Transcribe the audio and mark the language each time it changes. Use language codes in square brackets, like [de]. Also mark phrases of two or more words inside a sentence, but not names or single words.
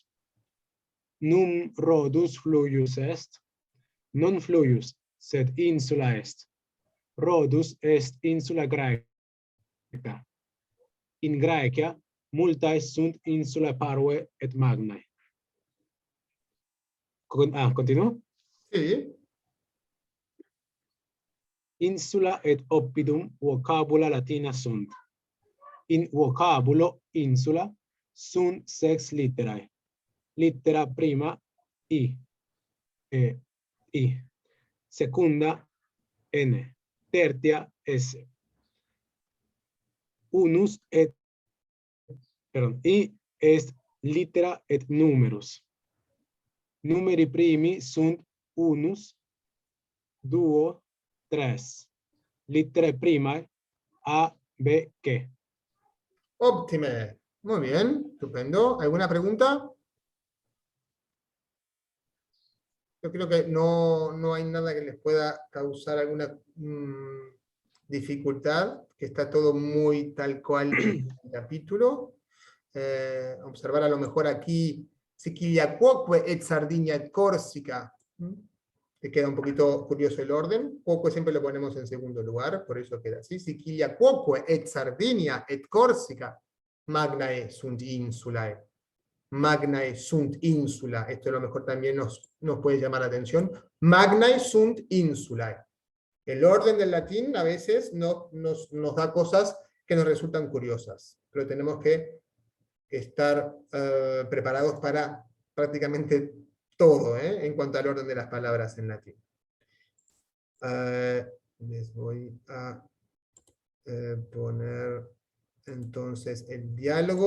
[la] Num Rhodus fluvius est? Non fluvius, sed insula est. Rhodus est insula Graeca. In Graecia multae sunt insula parve et magnae. Continuo? [es] Sí. [la] Insula et oppidum vocabula latina sunt. In vocabulo insula sunt sex litterae. Littera prima I. I. Secunda N. Tertia S. Unus et I est littera et numerus. Numeri primi sunt unus, duo, tres. Litterae primae A, B, G. Óptime. [es] Muy bien, estupendo. ¿Alguna pregunta? Yo creo que no hay nada que les pueda causar alguna dificultad, que está todo muy tal cual en el capítulo. Observar a lo mejor aquí [la] Sicilia quoque et Sardinia et Corsica. [es] Te queda un poquito curioso el orden. Quoque siempre lo ponemos en segundo lugar, por eso queda así. [la] Sicilia quoque et Sardinia et Corsica magnae sunt insulae. Magnae sunt insula. [es] Esto a lo mejor también nos puede llamar la atención. [la] Magnae sunt insulae. [es] El orden del latín a veces nos da cosas que nos resultan curiosas, pero tenemos que estar preparados para prácticamente todo, en cuanto al orden de las palabras en latín. Les voy a poner entonces el diálogo.